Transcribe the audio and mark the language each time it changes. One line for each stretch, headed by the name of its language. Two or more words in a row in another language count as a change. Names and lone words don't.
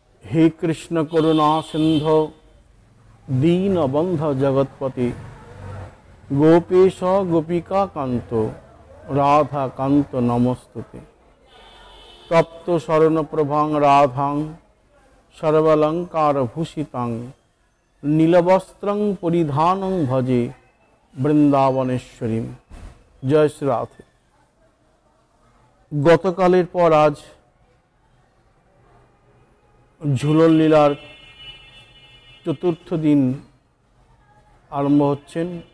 Sanskrit: हे कृष्ण करुणा सिंधु दीनबंधु जगत्पति गोपेश गोपिका कांत राधा कांत नमस्तुते तप्त शरण प्रभां राधां सर्वालंकार भूषितां नीलवस्त्रं परिधानं भजे বৃন্দাবনেশ্বরী।
Bangla: জয় শ্রী রাধে। গতকালের পর আজ ঝুলন লীলার চতুর্থ দিন আরম্ভ হচ্ছেন।